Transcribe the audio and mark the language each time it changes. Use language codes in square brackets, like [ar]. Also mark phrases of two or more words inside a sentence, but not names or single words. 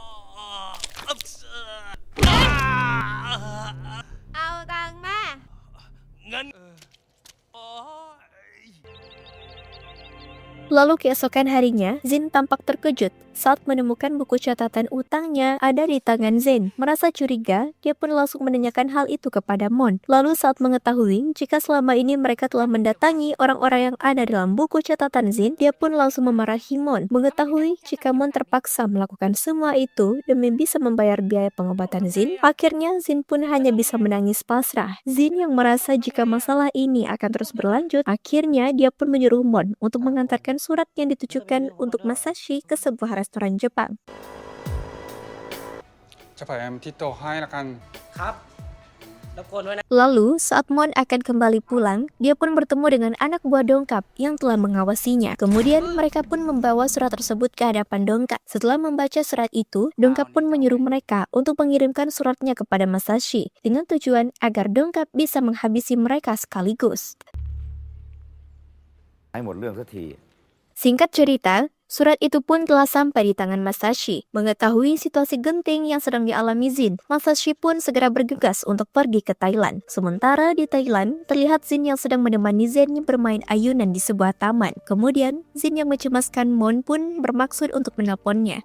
[th] เอาตังค์มา [id] Lalu keesokan harinya, Zin tampak terkejut saat menemukan buku catatan utangnya ada di tangan Zen. Merasa curiga, dia pun langsung menanyakan hal itu kepada Mon. Lalu saat mengetahui jika selama ini mereka telah mendatangi orang-orang yang ada dalam buku catatan Zin, dia pun langsung memarahi Mon. Mengetahui jika Mon terpaksa melakukan semua itu demi bisa membayar biaya pengobatan Zin, akhirnya Zin pun hanya bisa menangis pasrah. Zin yang merasa jika masalah ini akan terus berlanjut, akhirnya dia pun menyuruh Mon untuk mengantarkan surat yang ditujukan untuk Masashi ke sebuah restoran Jepang. [th] จะพยายามที่โตให้ละกัน [id] Lalu, saat Mon akan kembali pulang, dia pun bertemu dengan anak buah Dongkap yang telah mengawasinya. Kemudian, mereka pun membawa surat tersebut ke hadapan Dongkap. Setelah membaca surat itu, Dongkap pun menyuruh mereka untuk mengirimkan suratnya kepada Masashi, dengan tujuan agar Dongkap bisa menghabisi mereka sekaligus. [th] ให้หมดเรื่องสักที [id] Singkat cerita, surat itu pun telah sampai di tangan Masashi. Mengetahui situasi genting yang sedang dialami Zin, Masashi pun segera bergegas untuk pergi ke Thailand. Sementara di Thailand, terlihat Zin yang sedang menemani Zen bermain ayunan di sebuah taman. Kemudian, Zin yang mencemaskan Mon pun bermaksud untuk menelponnya.